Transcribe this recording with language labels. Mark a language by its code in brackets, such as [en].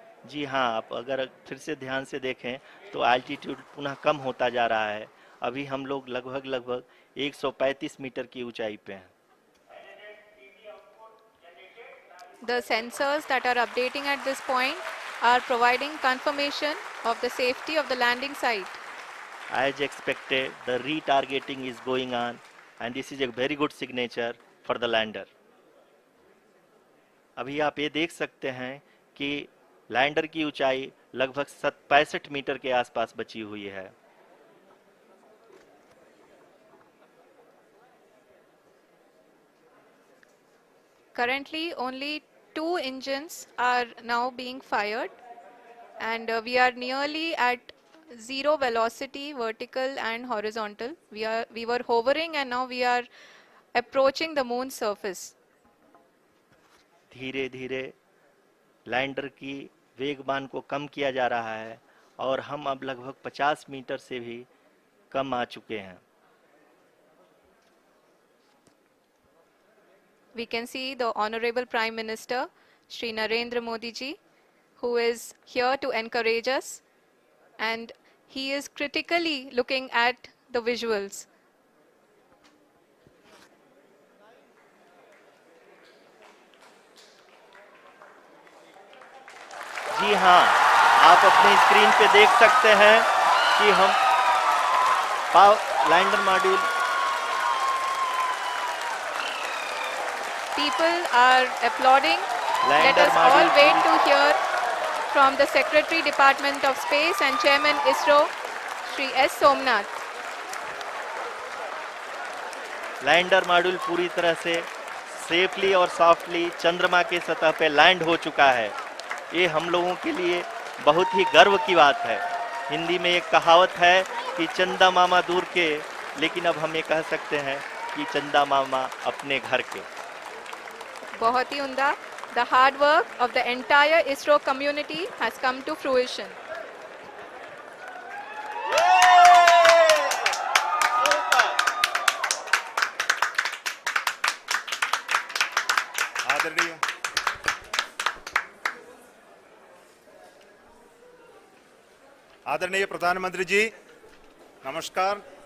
[hi] जी हाँ, आप अगर फिर से ध्यान से देखें तो एल्टीट्यूड पुनः कम होता जा रहा है। अभी हम लोग लगभग 135 मीटर की ऊंचाई पे हैं। [en] The sensors that are updating at this point are providing confirmation of the safety of the landing site. As expected, the retargeting is going on and this is a very good signature for the lander. [hi] अभी आप ये देख सकते हैं कि lander की ऊंचाई लगभग 65 मीटर के आसपास बची हुई है। [en] Currently, only 2 engines are now being fired and we are nearly at zero velocity, vertical and horizontal. We were hovering and now we are approaching the moon's surface. [hi] धीरे धीरे लैंडर की वेगमान को कम किया जा रहा है और हम अब लगभग 50 मीटर से भी कम आ चुके हैं। [en] we can see the Honorable Prime Minister, Shri Narendra Modi ji, who is here to encourage us, and he is critically looking at the visuals. [hi] जी हाँ, आप अपने स्क्रीन पे देख सकते हैं कि हम lander module [en] People are applauding. Let [hi] lander [en] us all [hi] module [en] wait to hear from the Secretary Department of Space and Chairman ISRO, Shri S. Somnath. [hi] Lander module पूरी तरह से सेफली और सॉफ्टली चंद्रमा के सतह पे लैंड हो चुका है। ये हम लोगों के लिए बहुत ही गर्व की बात है। हिंदी में एक कहावत है कि चंदा मामा दूर के, लेकिन अब हम ये कह सकते हैं कि चंदा मामा अपने घर के। बहुत ही उम्दा. [en] The hard work of the entire ISRO community has come to fruition. [hi] आदरणीय आदरणीय प्रधानमंत्री जी, नमस्कार.